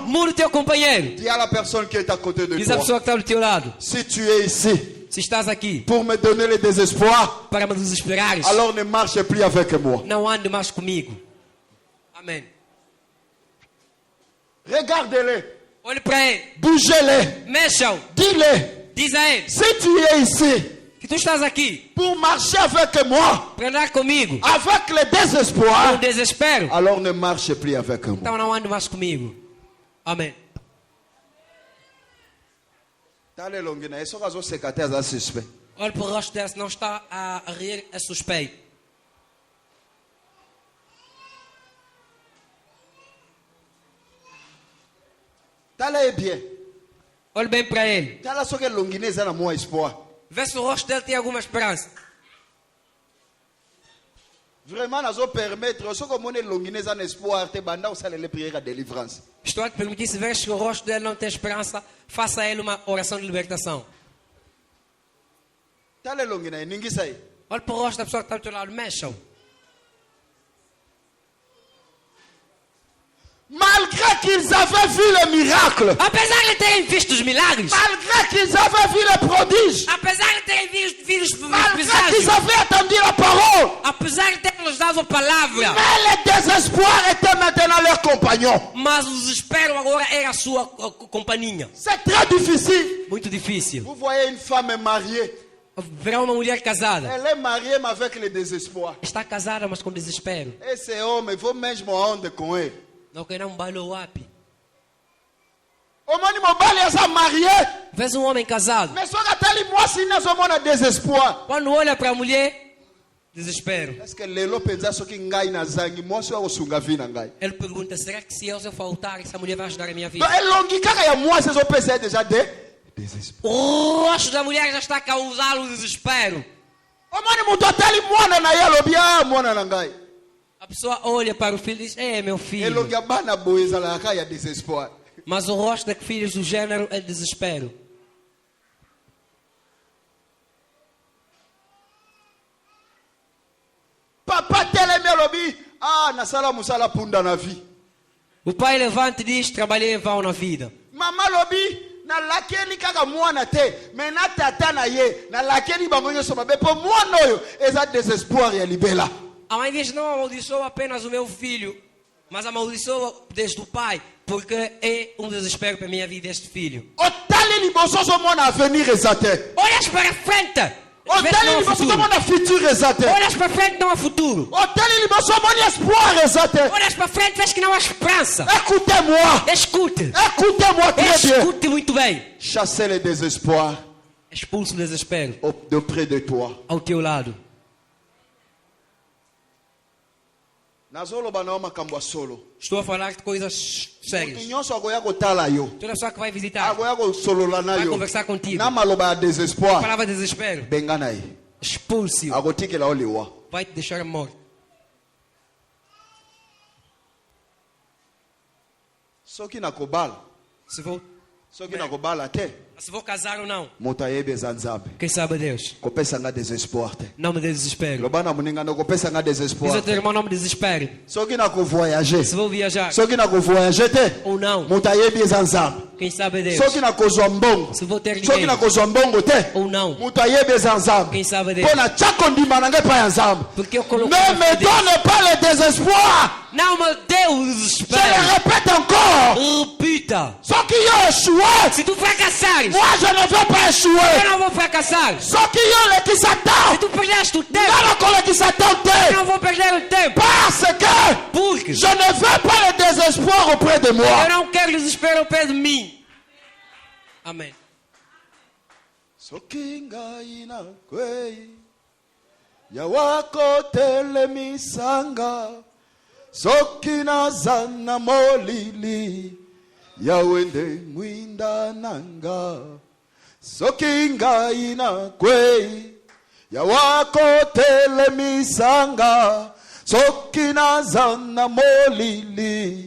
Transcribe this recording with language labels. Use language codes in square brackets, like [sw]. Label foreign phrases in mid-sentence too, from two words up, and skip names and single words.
[pt] mude teu companheiro. [fr] Dis à la personne qui est à côté de [pt] Diz a [fr] toi, [pt] pessoa que está do teu lado, [fr] si tu es ici [pt] se estás aqui [fr] pour me donner le désespoir, [pt] para me desesperares, [fr] alors ne marche plus avec moi. [pt] não ande mais comigo. Amém. [fr] Regardez-les. [pt] Olhe para ele. [fr] Bougez-les. [pt] Mexa-o. [fr] Dis-les. [pt] Diz a ele [fr] Si tu es ici [pt] que tu estás aqui [fr] pour marcher avec moi, [pt] para andar comigo [fr] avec le [pt] com [fr] désespoir, [pt] desespero, [fr] alors ne marche plus avec moi. [pt] então não ande mais comigo. Amém. [ln] Tale longina, eso kazo secrétaire za suspect. [pt] Olhe para o rosto dela, se não está a rir, é suspeito. [ln] Tale bien. [pt] Olhe bem para ele. [ln] Tala soke longina eza na moi espoir. [pt] Vê se o rosto dele tem alguma esperança. [ln] Vraiment nazo permettre soko mone longina eza na espoir te banda usale [fr] le prière à délivrance. [pt] Estou a te permitir, se vês que o rosto dele não tem esperança, faça a ele uma oração de libertação. [ln] Tale longina ningisa aí. [pt] Olhe para o rosto da pessoa que está ao teu lado, mexa-o. [fr] Malgré qu'ils avaient vu le miracle, [pt] Apesar de terem visto os milagres, [fr] malgré qu'ils avaient vu le prodige, [pt] apesar de terem visto os [fr] malgré qu'ils [pt] preságios, [fr] avaient entendu la parole, [pt] apesar de terem-nos dado a palavra, [fr] mais le désespoir était maintenant leur compagnon. [pt] mas o desespero agora era a sua companhia. [fr] C'est très difficile. [pt] Muito difícil. [fr] Vous voyez une femme mariée, [pt] Verá uma mulher casada. [fr] elle est mariée mais avec le désespoir. [pt] Está casada, mas com desespero. Esse homem, vou mesmo aonde com ele? Não quer um baile wapi. [ln] O mani mobali eza marié, [pt] Vês um homem casado. [ln] mais só que atali mwasi nazomona désespoir. [pt] Quando olha para a mulher, desespero. [fr] Est-ce que [ln] lelo penza soki ngai nazangi mwasi akosunga vi na ngai? [pt] Ele pergunta, será que se eu faltar, essa mulher vai ajudar a minha vida? [ln] Donc elongi kaka ya mwasi ezopesa ye [fr] déjà de désespoir. [pt] O rosto da mulher já está a causar o desespero. [ln] O mani mutu atali mwana na ye alobi mwana na ngai. [pt] A pessoa olha para o filho e diz, meu filho. [ln] Elongi ya bana boye ezalaka ya désespoir. [pt] Mas o rosto de filhos do gênero é desespero. [ln] Papa telemi alobi nasala musala punda na vie. [pt] O pai levanta e diz, trabalhei em vão na vida. [ln] Mama alobi nalakeli kaka mwana te, mais na tata na ye nalakeli bango nyonso mabe mpo mwana oyo eza désespoir ya libela. [pt] A mãe diz, não amaldiçoa apenas o meu filho, mas amaldiçoa desde o pai, porque é um desespero para a minha vida este filho. [ln] Otali liboso ozomona avenir eza te. [pt] Olhas para frente, vês que [ln] Otali [pt] não há [ln] liboso [pt] futuro. [ln] ozomona futur eza te. [pt] Olhas para frente, não há futuro. [ln] Otali liboso omoni espoir eza te. [pt] Olhas para frente, vês que não há esperança. [fr] Écoutez-moi. [pt] Escute. [fr] Écoutez-moi très bien. [pt] Escute muito bem. [fr] Chassez le désespoir [pt] Expulse o desespero [fr] auprès de toi. [pt] ao teu lado. [ln] Nazoloba na makambo ya solo. [pt] Estou a falar de coisas sérias. [ln] Nyonso akoya kotala yo. [pt] Toda pessoa que vai visitar, [ln] Akoya kosolola na [pt] vai [ln] yo. [pt] conversar contigo. [ln] Na maloba ya [pt] A [ln] désespoir. [pt] palavra desespero, [ln] Benga na ye. [pt] expulse-o. [ln] Akotikela yo liwa. [pt] Vai te deixar morto. [ln] Soki nakobala. [pt] Se vou [ln] Soki nakobala te. [pt] casar ou não, [ln] Moto ayebi eza nzambe. [pt] quem sabe é Deus. [ln] Kopesa nga désespoir te. [pt] Não me dê desespero. [ln] Loba na moninga no kopesa nga [pt] Diz [ln] désespoir [pt] ao teu [ln] te. [pt] irmão, não me desespere. [ln] Soki nakovoyager. [pt] Se vou viajar [ln] Soki nakovoyager te. [pt] ou não, [ln] Moto ayebi eza nzambe. [pt] quem sabe é Deus. [ln] Soki nakozwa mbongo. [pt] Se vou ter [ln] Soki [pt] dinheiro [ln] nakozwa mbongo te. [pt] ou não, [ln] Moto ayebi eza nzambe. [pt] quem sabe é Deus. [ln] Mpo na tia kondima na ngai epai ya nzambe. [pt] Porque eu coloquei [fr] Ne [pt] na [fr] me [pt] fé de Deus. [fr] donne pas le désespoir. [pt] Não me dê o [fr] Je le [pt] desespero. [fr] répète encore. [pt] Repita. [ln] Soki yo échoué, [pt] Se tu fracassares, [fr] moi je ne veux pas [pt] eu [fr] échouer. [pt] não vou fracassar. [ln] Soki yo lekisa [pt] Se [ln] temps, [pt] tu perdeste o tempo, [ln] nga nakolekisa temps [pt] eu [ln] te. [pt] não vou perder o tempo. [fr] Parce que [pt] Porque [fr] je ne veux pas le désespoir auprès de [pt] eu [fr] moi. [pt] não quero desespero ao pé de mim. Amém. [ln] Soki ngai na kwei ya wako telemisanga, soki naza na molili ya wende mwinda nanga, soki ngai na kwei ya wako telemisanga, soki naza na molili